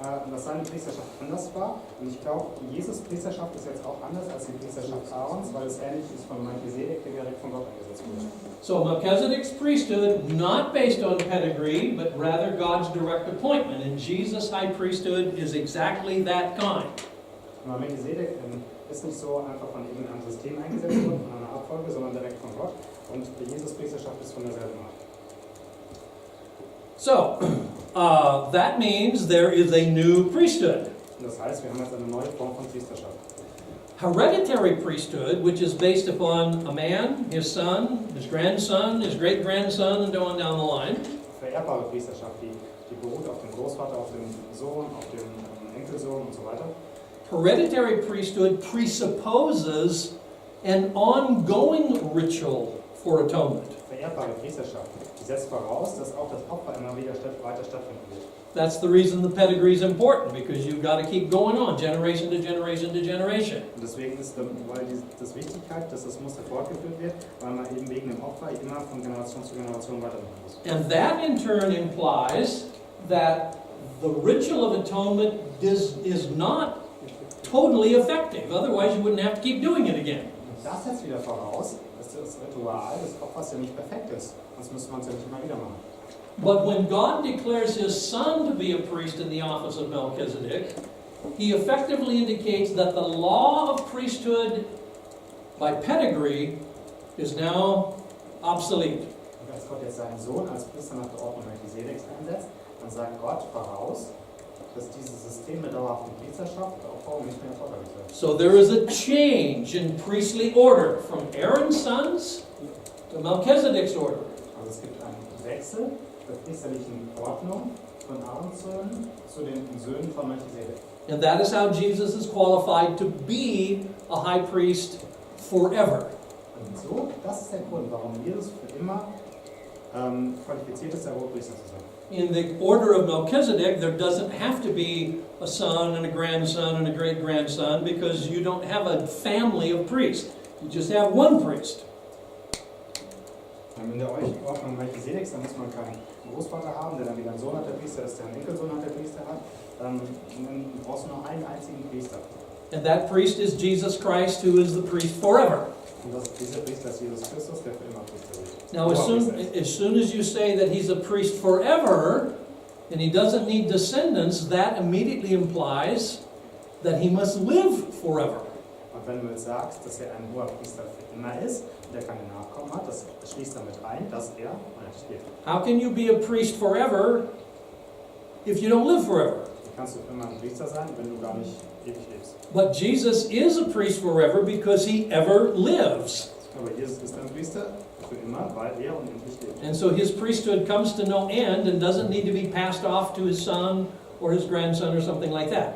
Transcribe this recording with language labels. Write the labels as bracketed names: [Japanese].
[German] Dass seine Priesterschaft anders war. Und ich glaube, Jesus' Priesterschaft ist jetzt auch anders als die Priesterschaft Aarons, weil es ähnlich ist von Melchisedek, der direkt von Gott eingesetzt wurde. [English] So Melchizedek's priesthood, not based on pedigree, but rather God's direct appointment. And Jesus' high priesthood is exactly that kind. [German] Aber Melchisedek ist nicht so einfach von irgendeinem System eingesetzt worden, von einer Abfolge, sondern direkt von Gott. Und die Jesus' Priesterschaft ist von derselben Art. [English] So, that means there is a new priesthood. [German] Das heißt, wir haben jetzt eine neue Form von Priesterschaft. [English] Hereditary priesthood, which is based upon a man, his son, his grandson, his great-grandson, and on down the line. [German] Vererbbare Priesterschaft, die beruht auf dem Großvater, auf dem Sohn, auf dem Enkelsohn und so weiter. [English] Hereditary priesthood presupposes an ongoing ritual for atonement. [German] Vererbbare Priesterschaft, die setzt voraus, dass auch das Opfer immer wieder weiter stattfinden wird. [English] That's the reason the pedigree is important, because you've got to keep going on, generation to generation to generation. [German] Und deswegen ist das Wichtigkeit, dass das Muster fortgeführt wird, weil man eben wegen dem Opfer immer von Generation zu Generation weitermachen muss. [English] And that in turn implies that the ritual of atonement is not totally effective. Otherwise, you wouldn't have to keep doing it again. [German] Und das setzt wieder voraus, dass das Ritual des Opfers ja nicht perfekt ist. Sonst müsste man es ja nicht immer wieder machen. [English] But when God declares his son to be a priest in the office of Melchizedek, he effectively indicates that the law of priesthood by pedigree is now obsolete. [German] Und als Gott jetzt seinen Sohn als Priester nach der Ordnung Melchisedeks einsetzt, dann sagt Gott voraus, dass dieses System der dauerhaften Priesterschaft auch nicht mehr erforderlich wird. [English] So there is a change in priestly order from Aaron's sons to Melchizedek's order. [German] Also es gibt einen Wechsel der priesterlichen Ordnung von Aarons Söhnen zu den Söhnen von Melchisedek. [English] And that is how Jesus is qualified to be a high priest forever. [German] Und so, das ist der Grund, warum Jesus für immer qualifiziert ist, der Hohepriester zu sein. [English] In the order of Melchizedek, there doesn't have to be a son and a grandson and a great-grandson, because you don't have a family of priests. You just have one priest. [German] In der Ordnung Melchisedeks, da muss man keinen Großvater haben, der dann wieder einen Sohn hat, der Priester ist, der einen Enkelsohn hat, der Priester hat. dann brauchst du nur einen einzigen Priester. [English] And that priest is Jesus Christ, who is the priest forever. [German] Und dieser Priester ist Jesus Christus, der für immer Priester wird. [English] Now, as soon as you say that he's a priest forever, and he doesn't need descendants, that immediately implies that he must live forever. [German] Und wenn du jetzt sagst, dass er ein hoher Priester für immer ist und er keine Nachkommen hat, das schließt damit ein, dass er stirbt. [English] How can you be a priest forever if you don't live forever? [German] Wie kannst du für immer ein Priester sein, wenn du gar nicht ewig lebst? [English] But Jesus is a priest forever because he ever lives. [German] Aber Jesus ist ein Priester für immer, weil er unendlich lebt. [English] And so his priesthood comes to no end and doesn't need to be passed off to his son or his grandson or something like that.